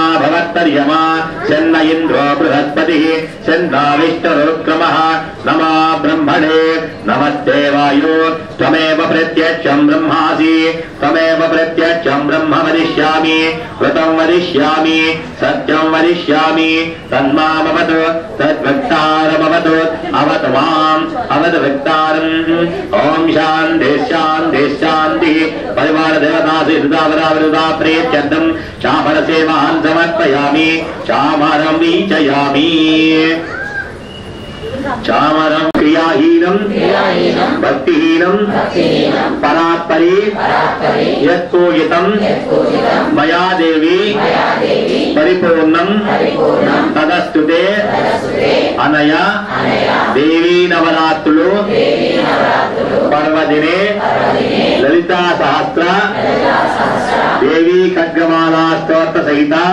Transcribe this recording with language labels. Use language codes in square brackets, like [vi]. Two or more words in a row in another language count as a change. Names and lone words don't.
[sa] भवत्तर्यमा सेन्न इन्द्रो बृहस्पतिः सेन्ना विष्णुरुक्रमः नमो ब्रह्मणे नमस्ते वायु त्वमेव प्रत्यक्षं ब्रह्मासि त्वमेव प्रत्यक्षं ब्रह्म वदिष्यामि व्रतं वदिष्यामि सत्यं वदिष्यामि तन्मामवतु तद्भक्तारमवतु अवतु माम् अवतु भक्तारम्। ओम शान्ति शान्ति शान्तिः। परिवार देवता सिद्धावरावृता प्रेत्यर्थं चामर सेवां समर्पयामि चामरं वीचयामि चामरं క్రియాహీనం భక్తిహీనం పరాత్పరి యత్పూజితం మయా దేవి పరిపూర్ణం తదస్తుతే అనయా దేవీ నవరాత్రులు పర్వదినే లలితా సహస్ర దేవీ ఖడ్గమాలా స్తోత్ర సహిత